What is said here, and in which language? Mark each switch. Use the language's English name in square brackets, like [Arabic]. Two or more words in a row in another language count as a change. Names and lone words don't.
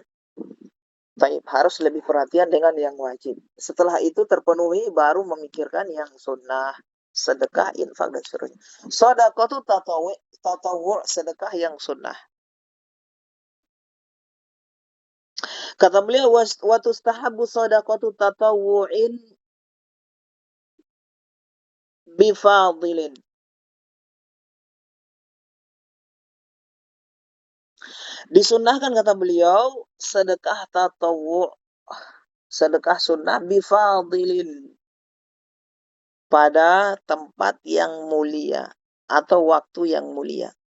[Indonesian] Baik, harus lebih perhatian dengan yang wajib. Setelah itu terpenuhi, baru memikirkan yang sunnah, sedekah, infak, dan seterusnya. [Arabic] صدقة تطوع', [Indonesian] sedekah yang sunnah. Kata beliau, [Arabic] وتستحب صدقة تطوع بفاضل. [Indonesian] Disunnahkan, kata beliau, sedekah tatawwu', sedekah sunnah bifadilin, pada tempat yang mulia atau waktu yang mulia.